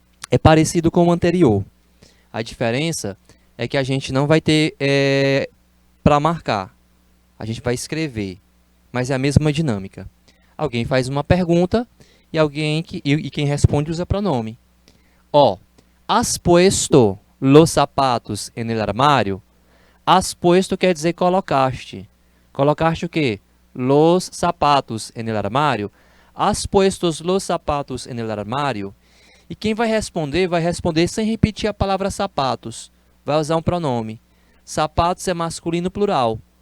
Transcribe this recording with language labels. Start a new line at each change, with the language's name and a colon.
Portuguese: É parecido com o anterior. A diferença é que a gente não vai ter para marcar. A gente vai escrever, mas é a mesma dinâmica. Alguém faz uma pergunta e quem responde usa pronome.
Spanish: Ó, has puesto los zapatos en el armario? Has puesto
Portuguese: quer dizer colocaste. Colocaste o quê?
Spanish: Los zapatos en el armário. Has puesto los zapatos en el armário.
Portuguese: E quem vai responder sem repetir a palavra sapatos. Vai usar um pronome. Sapatos é masculino plural.